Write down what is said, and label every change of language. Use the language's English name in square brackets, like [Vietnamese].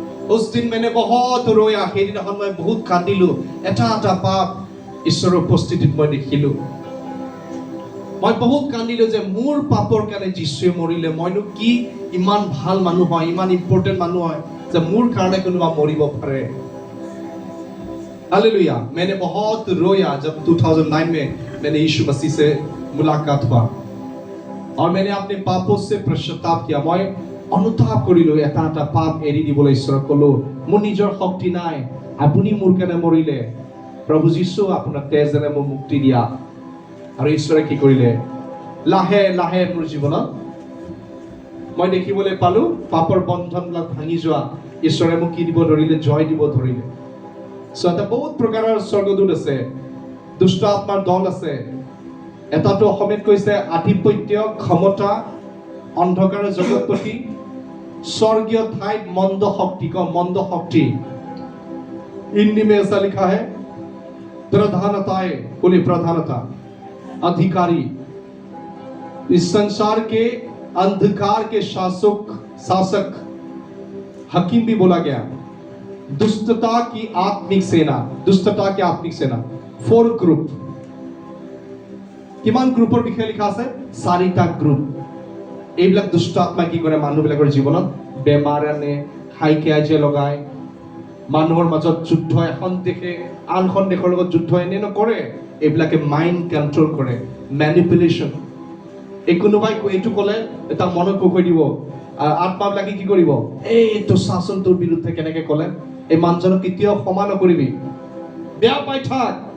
[Hindi] उस दिन मैंने बहुत रोया, [Assamese] সেইদিনাখন মই বহুত কান্দিলো। এটা এটা পাপ ঈশ্বৰৰ উপস্থিতিত মই দেখিলো। মই বহুত কান্দিলো যে মোৰ পাপৰ কাৰণে যীশুৱে মৰিলে। মইনো কি ইমান ভাল মানুহ হয়, ইমান ইম্পৰ্টেণ্ট মানুহ হয় যে মোৰ কাৰণে কোনোবা মৰিব পাৰে। [Hindi] हालेलुया। मैंने बहुत रोया जब 2009 में मैंने यीशु मसीह से मुलाकात हुआ और मैंने अपने पापों से पश्चाताप किया। [Assamese] मैं अनुताप करिलो, এটা এটা পাপ এৰি দিবলৈ ঈশ্বৰক ক'লো। মোৰ নিজৰ শক্তি নাই, আপুনি মোৰ কাৰণে মৰিলে। প্ৰভু যীশু আপোনাৰ তেজেৰে মোক মুক্তি দিয়া। আৰু ঈশ্বৰে কি কৰিলে, লাহে লাহে মোৰ জীৱনত মই দেখিবলৈ পালো পাপৰ বন্ধনবিলাক ভাঙি যোৱা। ঈশ্বৰে মোক কি দিব ধৰিলে, জয় দিব ধৰিলে। এটা বহুত প্ৰকাৰৰ স্বৰ্গদূত আছে, দুষ্ট আত্মাৰ দল আছে। এটাটো অসমীয়াত কৈছে আধিপত্য, ক্ষমতা, অন্ধকাৰৰ জগতপতি, স্বৰ্গীয় ঠাইত মন্দ শক্তি। মন্দ শক্তি [Hindi] हिंदी में ऐसा लिखा है, प्रधानताएं, बोले प्रधानता, अधिकारी, इस संसार के अंधकार के शासक, हकीम भी बोला गया। दुष्टता की आत्मिक सेना, दुष्टता की आत्मिक सेना, 4 গ্ৰুপ। [Assamese] কিমান গ্ৰুপৰ বিষয়ে লিখা আছে? 4টা গ্ৰুপ। এইবিলাক দুষ্ট আত্মা কি কৰে, মানুহবিলাকৰ জীৱনত বেমাৰ আনে, হাইকিয়াজে লগায়, মানুহৰ মাজত যুদ্ধ, এখন দেশে আনখন দেশৰ লগত যুদ্ধ এনে নকৰে। এইবিলাকে মাইণ্ড কণ্ট্ৰল কৰে, মেনিপুলেশ্যন। এই কোনোবাই এইটো ক'লে এটা মনত কৈ দিব, আত্মাবিলাকে কি কৰিব, এইটো শাসন তোৰ বিৰুদ্ধে কেনেকে ক'লে, এই মানুহজনক কেতিয়াও ক্ষমা নকৰিবি, বেয়া পাই থাক।